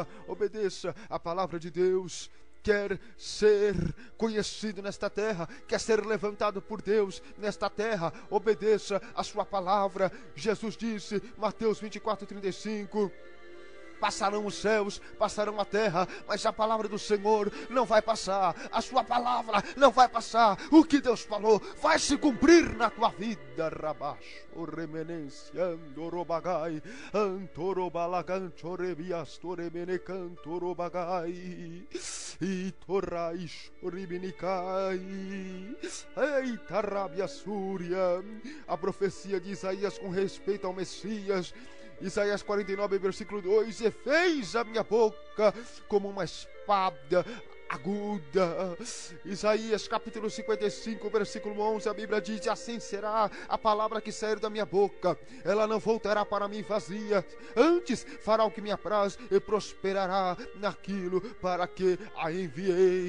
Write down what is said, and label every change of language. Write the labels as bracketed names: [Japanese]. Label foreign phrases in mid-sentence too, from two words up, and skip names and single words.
[Portuguese] Obedeça a palavra de Deus. Quer ser conhecido nesta terra, quer ser levantado por Deus nesta terra, obedeça a sua palavra. Jesus disse, Mateus 24:35, passarão os céus, passarão a terra, mas a palavra do Senhor não vai passar. A sua palavra não vai passar. O que Deus falou vai se cumprir na tua vida. Rabash, o remenência, andorobagai, antorobalagancho, rebiastoremene e torraish, ribinicai, eita rabia súria. A profecia de Isaías com respeito ao Messias, Isaías 49, versículo 2: e fez a minha boca como uma espada aguda. Isaías capítulo 55, versículo 11, a Bíblia diz, assim será a palavra que sair da minha boca, ela não voltará para mim vazia, antes fará o que me apraz e prosperará naquilo para que a enviei.